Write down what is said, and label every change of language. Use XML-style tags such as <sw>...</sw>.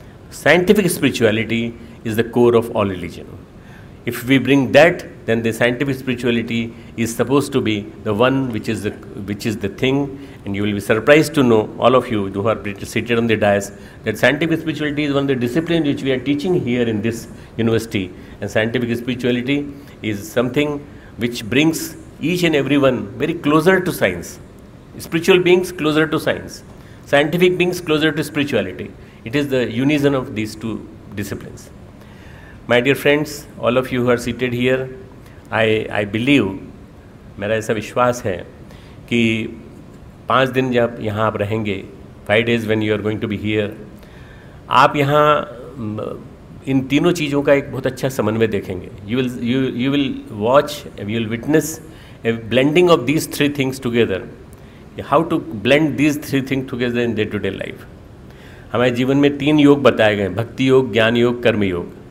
<en>Scientific spirituality is the core of all religion. If we bring that, then the scientific spirituality is supposed to be the one which is the thing, and you will be surprised to know, all of you who are seated on the dais, that scientific spirituality is one of the disciplines which we are teaching here in this university. And scientific spirituality is something which brings each and everyone very closer to science. Spiritual beings closer to science. Scientific beings closer to spirituality. It is the unison of these two disciplines. My dear friends, all of you who are seated here, I believe,</en> <hi>मेरा ऐसा विश्वास है कि 5 दिन जब यहाँ आप रहेंगे,</hi> <en>5 days when you are going to be here,</en> <hi>आप यहाँ इन तीनों चीज़ों का एक बहुत अच्छा समन्वय देखेंगे.</hi> <en>You will watch, you will witness a blending of these 3 things together. How to blend these 3 things together in day-to-day life.</en> <hi>हमारे जीवन में 3 योग बताए गए, भक्ति योग, ज्ञान योग, कर्म योग.</hi>